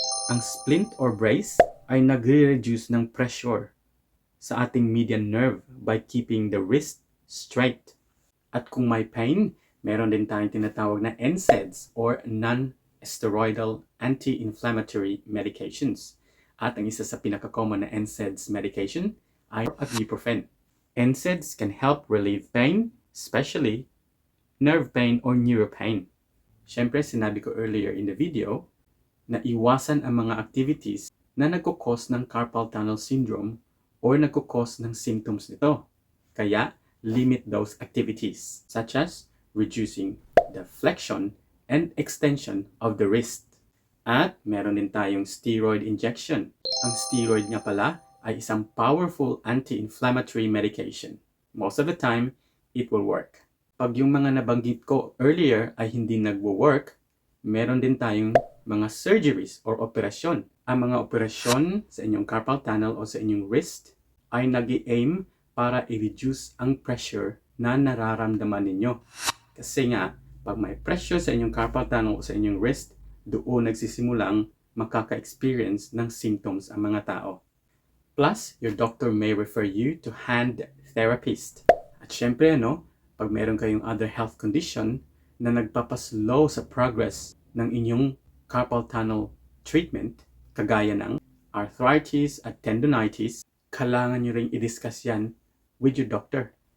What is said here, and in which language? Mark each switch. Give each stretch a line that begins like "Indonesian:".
Filipino: Ang splint or brace ay nagre-reduce ng pressure sa ating median nerve
English: by keeping the wrist straight.
Filipino: At kung may pain, meron din tayong tinatawag na NSAIDs or non-steroidal anti-inflammatory medications. At ang isa sa pinaka-common na NSAIDs medication ay ibuprofen.
English: NSAIDs can help relieve pain, especially nerve pain or neuropain.
Filipino: Siyempre, sinabi ko earlier in the video na iwasan ang mga activities na nagkukos ng Carpal Tunnel Syndrome or nagkukos ng symptoms nito. Kaya,
English: limit those activities such as reducing the flexion and extension of the wrist.
Filipino: At meron din tayong steroid injection. Ang steroid nga pala ay isang powerful anti-inflammatory medication.
English: Most of the time, it will work.
Filipino: Pag yung mga nabanggit ko earlier ay hindi nagwo-work, meron din tayong mga surgeries or operasyon. Ang mga operasyon sa inyong carpal tunnel o sa inyong wrist ay nag-i-aim para i-reduce ang pressure na nararamdaman ninyo. Kasi nga, pag may pressure sa inyong carpal tunnel o sa inyong wrist, doon nagsisimulang makaka-experience ng symptoms ang mga tao.
English: Plus, your doctor may refer you to hand therapist.
Filipino: At syempre, pag meron kayong other health condition na nagpapaslow sa progress ng inyong carpal tunnel treatment, kagaya ng arthritis at tendonitis, kailangan nyo ring i-discuss yan
English: with your doctor.